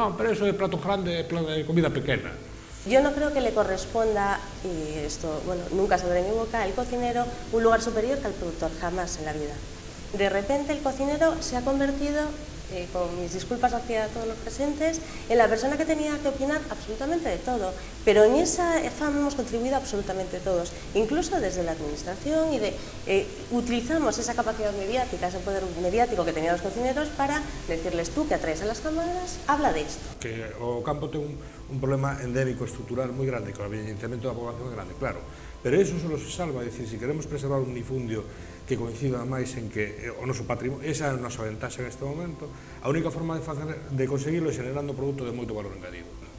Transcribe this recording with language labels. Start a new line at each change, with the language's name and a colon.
Galician: Non, pero eso é plato grande, de comida pequena.
Spanish: Yo no creo que le corresponda, y esto, bueno, nunca saldrá de mi boca, al cocinero un lugar superior que al productor, jamás en la vida. De repente el cocinero se ha convertido, con mis disculpas hacia todos los presentes, en la persona que tenía que opinar absolutamente de todo. Pero en esa fama hemos contribuido absolutamente todos, incluso desde la administración, y utilizamos esa capacidad mediática, ese poder mediático que tenían los cocineros para decirles, tú que atraes a las cámaras, habla de esto.
Galician: Que o campo ten un problema endémico estrutural moi grande, que o envellecemento da población é grande, claro, pero eso só se salva, é dicir, se queremos preservar un minifundio que coincida máis en que o noso patrimonio, esa é a nosa ventaxa en este momento, a única forma de conseguirlo é generando produto de moito valor engadido.